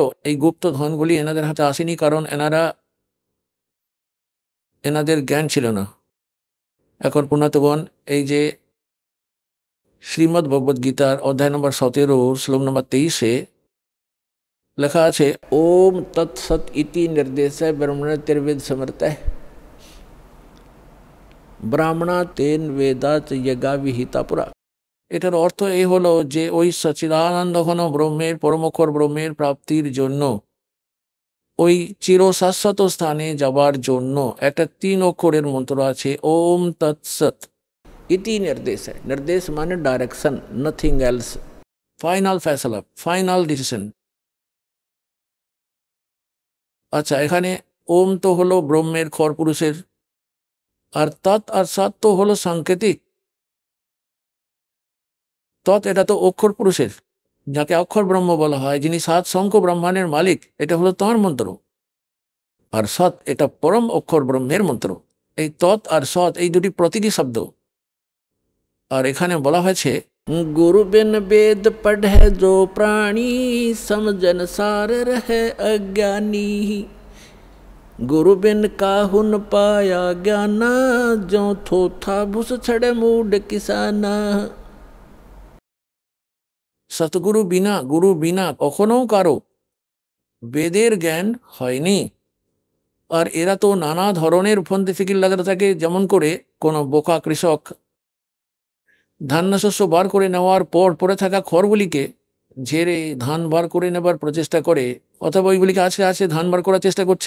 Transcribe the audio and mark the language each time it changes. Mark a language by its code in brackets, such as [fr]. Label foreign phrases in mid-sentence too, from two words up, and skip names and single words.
[bn] এই গুপ্ত ধনগুলি এনাদের হাতে আসেনি কারণ এনাদের জ্ঞান ছিল না। এখন পুনাতগণ, এই যে শ্রীমদ্ ভগবদ গীতার অধ্যায় নম্বর 17 শ্লোক নম্বর 23-এ লেখা আছে, [sa] ओम तत्सत इति निर्देश ब्रह्मण तिर्वेद समर्थ ब्राह्मणा तेन वेदात यज्ञा विहिता पुरा। [bn] এটার অর্থ এই হলো যে ওই সচ্চিদানন্দ ঘন ব্রহ্মের, পরমক্ষর ব্রহ্মের প্রাপ্তির জন্য, ওই চিরশাশ্বত স্থানে যাবার জন্য একটা 3 অক্ষরের মন্ত্র আছে, [sa] ওম তৎসৎ। [hi] इति निर्देश है, निर्देश माने डायरेक्शन, [en] nothing else, [bn] ফাইনাল ফয়সালা, [en] final decision. [bn] আচ্ছা, এখানে ওম তো হলো ব্রহ্মের খর পুরুষের, আর তৎ আর সৎ তো হলো সাংকেতিক। তৎ এটা তো অক্ষর পুরুষের, যাকে অক্ষর ব্রহ্ম বলা হয়, যিনি 7 শঙ্খ ব্রহ্মাণ্ডের মালিক, এটা হলো তাঁর মন্ত্র। আর সৎ এটা পরম অক্ষর ব্রহ্মের মন্ত্র। এই তৎ আর সৎ এই দুটি প্রতীকী শব্দ। আর এখানে বলা হয়েছে [hi] गुरु बिन वेद पढ़े जो प्राणी, समझन सार रहे अज्ञानी। गुरु बिन काहू न पाया ज्ञाना, जो थोथा भूस छड़े मूड किसाना। [bn] সতগুরু বিনা, গুরু বিনা কখনো কারো বেদের জ্ঞান হয়নি। আর এরা তো নানা ধরনের ফন্দি ফিকির লাগাতে থাকে, যেমন করে কোনো বোকা কৃষক ধান্য শস্য বার করে নেওয়ার পর পড়ে থাকা খড়গুলিকে ঝেড়ে ধান বার করে নেবার প্রচেষ্টা করে, অথবা ওইগুলিকে আছে আছে ধান বার করার চেষ্টা করছে।